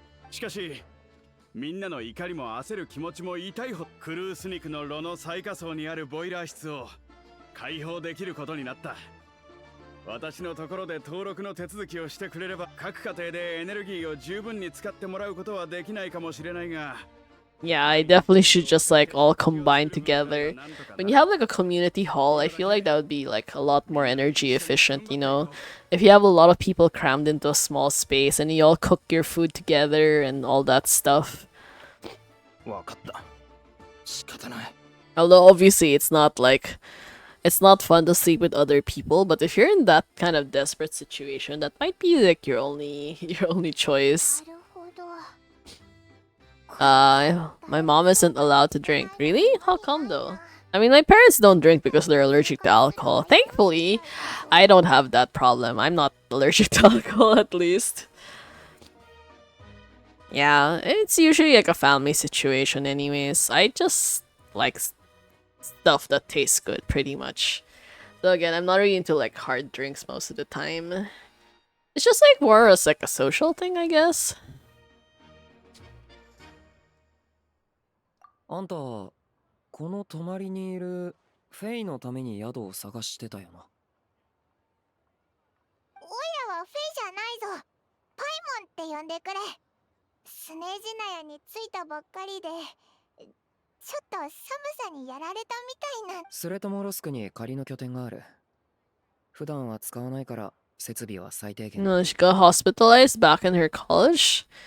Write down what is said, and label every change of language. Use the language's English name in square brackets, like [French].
[Japanese] しかしみんなの怒りも焦る気持ちも痛いほど、クルース肉の炉の最下層にあるボイラー室を開放できることになった。私のところで登録の手続きをしてくれれば各家庭でエネルギーを十分に使ってもらうことはできないかもしれないが。 [English] Yeah, I definitely should just like all combine together. When you have like a community hall, I feel like that would be like a lot more energy efficient, you know? If you have a lot of people crammed into a small space and you all cook your food together and all that stuff. [Japanese] わかった。仕方ない。 [English] Although obviously it's not like it's not fun to sleep with other people, but if you're in that kind of desperate situation, that might be like your only choice. [Japanese] なるほど。 [English] My mom isn't allowed to drink. Really? How come though? I mean, my parents don't drink because they're allergic to alcohol. Thankfully, I don't have that problem. I'm not allergic to alcohol, at least. Yeah, it's usually like a family situation anyways. I just like stuff that tastes good, pretty much. So again, I'm not really into like hard drinks most of the time. It's just like more as like a social thing, I guess. [Japanese] あんたこの隣にいるフェイのために宿を探してたよな。おいらはフェイじゃないぞ。パイモンって呼んでくれ。スネジナヤに着いたばっかりで、ちょっと寒さにやられたみたいな。スレトモロスクに仮の拠点がある。普段は使わないから設備は最低限。 [English] No, she got hospitalized back in her college.